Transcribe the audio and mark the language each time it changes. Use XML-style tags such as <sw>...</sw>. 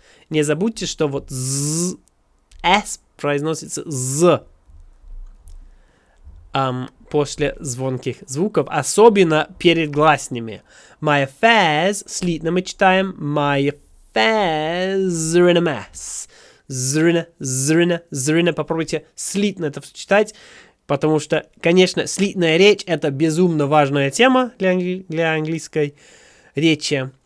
<ru>Не забудьте, что вот S произносится Z после звонких звуков, особенно перед гласными.</ru> <en>My affairs,</en> <ru>слитно мы читаем</ru> <en>my affairs are in a mess.</en> <ru>Зрина, попробуйте слитно это читать, потому что, конечно, слитная речь — это безумно важная тема для английской речи.</ru>